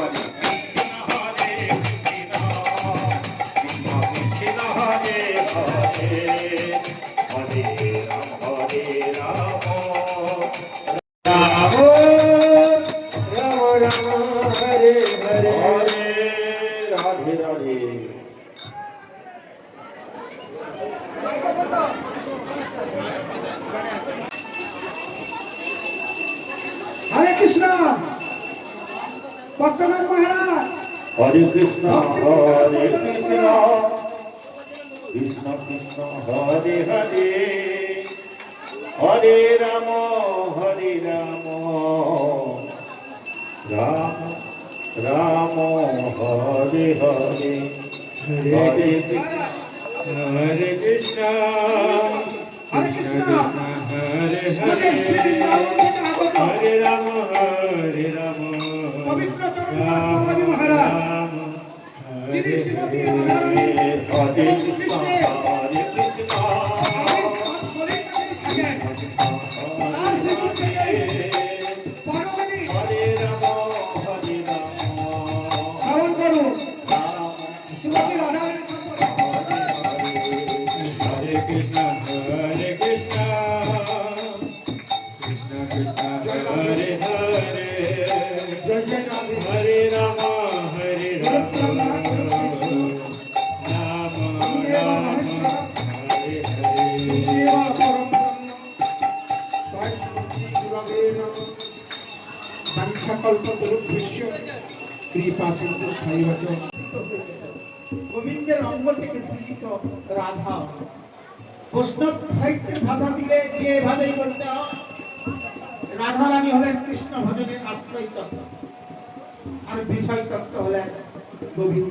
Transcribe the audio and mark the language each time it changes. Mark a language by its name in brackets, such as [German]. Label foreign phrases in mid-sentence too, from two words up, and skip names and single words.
[Sanskrit] कृष्ण, हरे कृष्ण, हरे हरे, हरे राम, राम राम, हरे हरे, राधे राधे. হরে কৃষ্ণ [Bangla] পদ্মনাথ মহারাজ [Sanskrit] हरे कृष्ण, हरे कृष्ण, कृष्ण कृष्ण, हरे हरे, हरे राम, हरे राम, राम राम, हरे हरे, हरे कृष्ण, हरे कृष्ण, कृष्ण कृष्ण, हरे हरे, हरे राम, हरे राम, [Bangla] পবিত্র চরণদাস বাবাজি মহারাজ যিনি শ্রীমতী রাধারানী [Sanskrit] हरे कृष्ण, हरे कृष्ण, [Bangla] তার পার্বতী [Sanskrit] हरे राम, हरे राम, [Bangla] শ্রবণ করুন [Sanskrit] Rama [Bangla] শ্রীমতী রাধারানী [Sanskrit] हरे कृष्ण, हरे कृष्ण, कृष्ण कृष्ण, हरे हरे, हरे राम, हरे राम, राम राम, हरे हरे. [Bangla] গোবিন্দের অঙ্গ থেকে সৃজিত রাধা বৈষ্ণব সাহিত্যের ভাষা দিলে যে এভাবেই বলতে হয় রাধারানী হলেন কৃষ্ণ ভজনের আশ্রয় তত্ত্ব আর বিষয় তত্ত্ব হলেন গোবিন্দ।